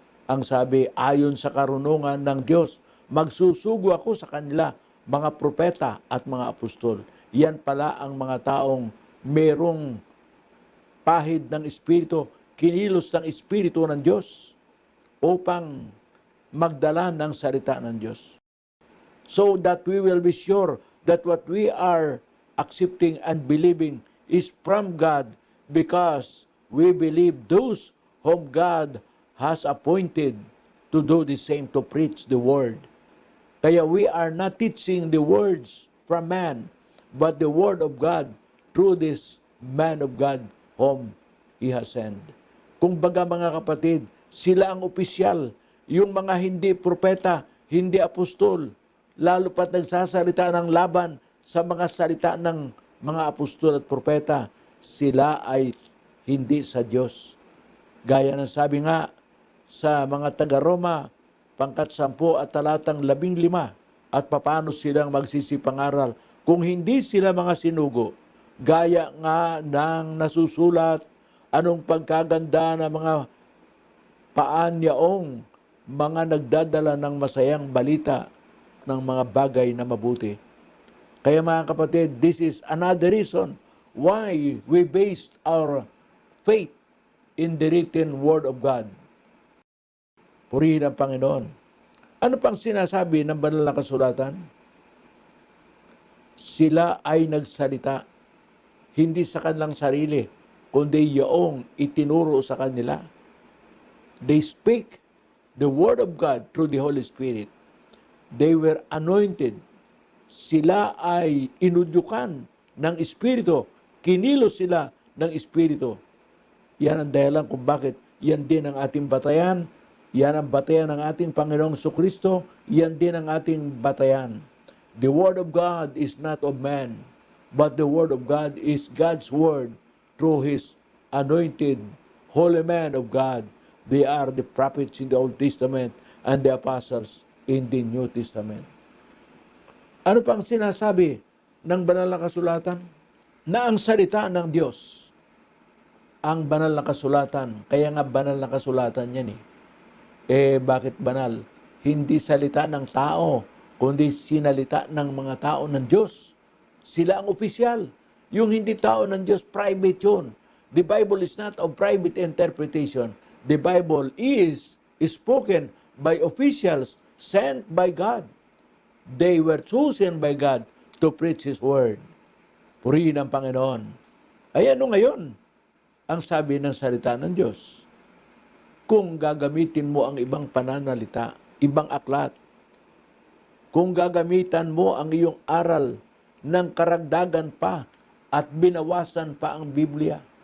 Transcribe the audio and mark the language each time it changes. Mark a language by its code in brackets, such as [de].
[tl] Ang sabi, ayon sa karunungan ng Diyos, magsusugo ako sa kanila, mga propeta at mga apostol. Yan pala ang mga taong merong pahid ng Espiritu, kinilos ng Espiritu ng Diyos upang magdala ng salita ng Diyos. [en] So that we will be sure that what we are accepting and believing is from God because we believe those whom God has appointed to do the same, to preach the word. [tl] Kaya [en] we are not teaching the words from man, but the word of God through this man of God whom He has sent. [tl] Kung baga mga kapatid, sila ang opisyal, yung mga hindi propeta, hindi apostol, lalo pat nagsasalita ng laban sa mga salita ng mga apostol at propeta, sila ay hindi sa Diyos. Gaya ng sabi nga sa mga taga-Roma, pangkat 10 at talatang 15, at papaano silang magsisipangaral kung hindi sila mga sinugo. Gaya nga ng nasusulat, anong pagkaganda ng mga paanyaong mga nagdadala ng masayang balita ng mga bagay na mabuti. Kaya mga kapatid, [en] this is another reason why we based our faith in the written Word of God. [tl] Purihin ang Panginoon. Ano pang sinasabi ng banal na kasulatan? Sila ay nagsalita, hindi sa kanilang sarili, kundi yaong itinuro sa kanila. [en] They speak the Word of God through the Holy Spirit. They were anointed. [tl] Sila ay inudyukan ng Espiritu. Kinilos sila ng Espiritu. Yan ang dahilan kung bakit yan din ang ating batayan. Yan ang batayan ng ating Panginoong Jesucristo. Yan din ang ating batayan. [en] The Word of God is not of man, but the Word of God is God's Word through His anointed holy man of God. They are the prophets in the Old Testament and the apostles in the New Testament. [tl] Ano pang sinasabi ng banal na kasulatan? Na ang salita ng Diyos, ang banal na kasulatan, kaya nga banal na kasulatan yan eh. Bakit banal? Hindi salita ng tao, kundi sinalita ng mga tao ng Diyos. Sila ang opisyal. Yung hindi tao ng Diyos, private yun. [en] The Bible is not of private interpretation. The Bible is spoken by officials sent by God. They were chosen by God to preach His Word. [tl] Purihin ang Panginoon. Ay ano ngayon ang sabi ng salita ng Diyos? Kung gagamitin mo ang ibang pananalita, ibang aklat, kung gagamitan mo ang iyong aral ng karagdagan pa at binawasan pa ang Biblia.